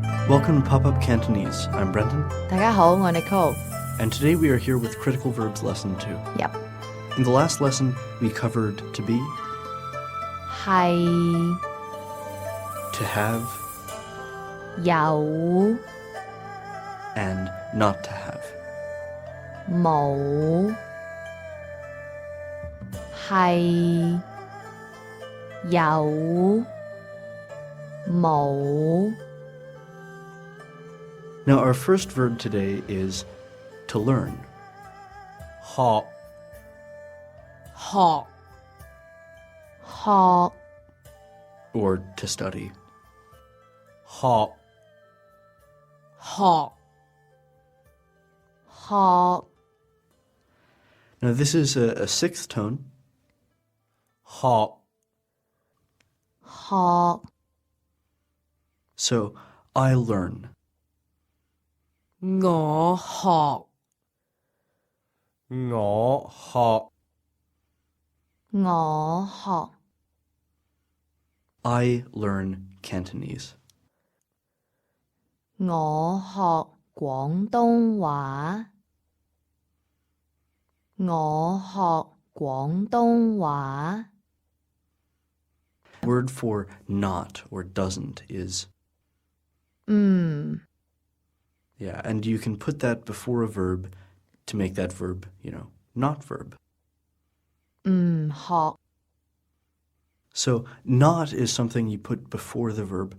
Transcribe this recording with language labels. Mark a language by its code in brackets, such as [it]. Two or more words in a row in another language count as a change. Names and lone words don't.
[en] Welcome to Pop-Up Cantonese. I'm Brendan, [yue] 大家好，我係 Nicole。 [en] and today we are here with Critical Verbs Lesson 2. Yep， In the last lesson, we covered to be, [yue] 係 [en] to have, [yue] 有 [en] and not to have. [yue] 冇係有冇 [en] Now, our first verb today is to learn. [yue] 學學 [en] or to study. [yue] 學學 [en] Now, this is a sixth tone, [yue] 學 [en] so I learn. [yue] 我學我學 [en] I learn Cantonese. [yue] 我學廣東話我學廣東話 [en] Word for not or doesn't is, 嗯 yeah, and you can put that before a verb to make that verb, not verb. [yue] 唔學 [en] So not is something you put before the verb.